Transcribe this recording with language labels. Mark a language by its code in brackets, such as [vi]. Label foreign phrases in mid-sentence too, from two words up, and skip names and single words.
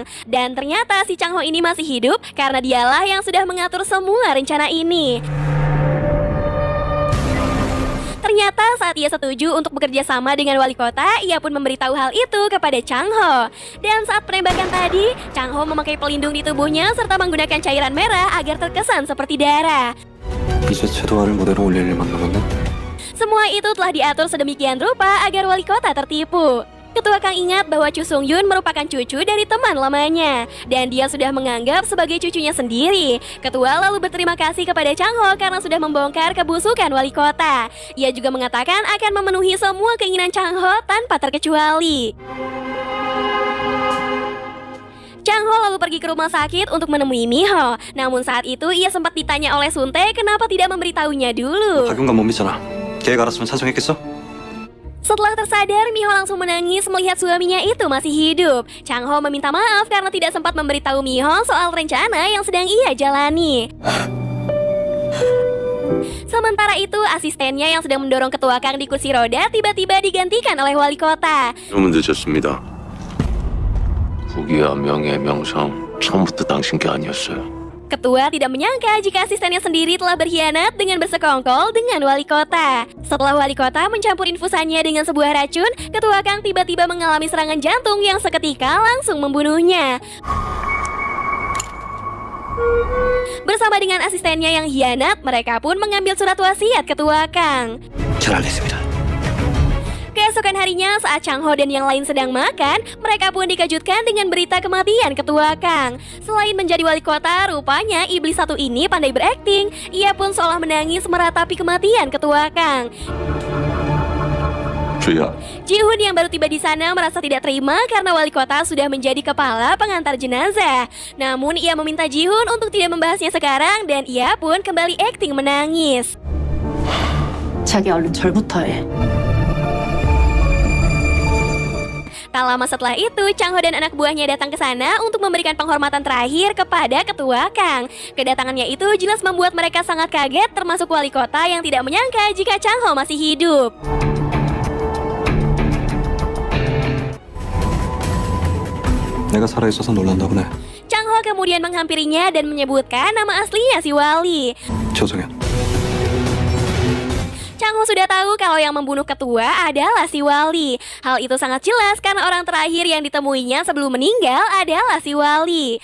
[id] Dan ternyata si Chang Ho ini masih hidup karena dialah yang sudah mengatur semua rencana ini. Ternyata saat ia setuju untuk bekerja sama dengan wali kota, ia pun memberitahu hal itu kepada Chang Ho. Dan saat penembakan tadi, Chang Ho memakai pelindung di tubuhnya serta menggunakan cairan merah agar terkesan seperti darah. [ko] 이제 제도화를 모델로 올릴 일만 남았네. [id] Semua itu telah diatur sedemikian rupa agar wali kota tertipu. Ketua Kang ingat bahwa Chu Sung-yun merupakan cucu dari teman lamanya dan dia sudah menganggap sebagai cucunya sendiri. Ketua lalu berterima kasih kepada Chang Ho karena sudah membongkar kebusukan wali kota. Ia juga mengatakan akan memenuhi semua keinginan Chang Ho tanpa terkecuali. Chang Ho lalu pergi ke rumah sakit untuk menemui Miho. Namun saat itu ia sempat ditanya oleh Sun Tae kenapa tidak memberitahunya dulu. [ko] 박용감 못 믿잖아. 걔가 알았으면 찬성했겠어? [id] Setelah tersadar, Miho langsung menangis melihat suaminya itu masih hidup. Chang Ho meminta maaf karena tidak sempat memberitahu Miho soal rencana yang sedang ia jalani. Sementara itu, asistennya yang sedang mendorong ketua Kang di kursi roda tiba-tiba digantikan oleh wali kota. [ko] 너무 늦었습니다. 국위와 명예, 명성 처음부터 당신 게 아니었어요. [id] Ketua tidak menyangka jika asistennya sendiri telah berkhianat dengan bersekongkol dengan wali kota. Setelah wali kota mencampur infusannya dengan sebuah racun, ketua Kang tiba-tiba mengalami serangan jantung yang seketika langsung membunuhnya. Bersama dengan asistennya yang hianat, mereka pun mengambil surat wasiat ketua Kang. [ko] 잘 알겠습니다. [id] Keesokan harinya saat Chang Ho dan yang lain sedang makan, mereka pun dikejutkan dengan berita kematian ketua Kang. Selain menjadi wali kota, rupanya iblis satu ini pandai berakting. Ia pun seolah menangis meratapi kematian ketua Kang. 주야, Ji-hoon yang baru tiba di sana merasa tidak terima karena wali kota sudah menjadi kepala pengantar jenazah. Namun ia meminta Ji-hoon untuk tidak membahasnya sekarang dan ia pun kembali akting menangis. [ko] 자기 얼른 절부터 해. [id] Tak lama setelah itu, Chang Ho dan anak buahnya datang ke sana untuk memberikan penghormatan terakhir kepada ketua Kang. Kedatangannya itu jelas membuat mereka sangat kaget, termasuk wali kota yang tidak menyangka jika Chang Ho masih hidup. [ko] 내가 살아있어서 놀란다 보네. [id] Chang Ho kemudian menghampirinya dan menyebutkan nama aslinya si wali. 조성현. Chang Ho sudah tahu kalau yang membunuh ketua adalah si wali. Hal itu sangat jelas karena orang terakhir yang ditemuinya sebelum meninggal adalah si wali.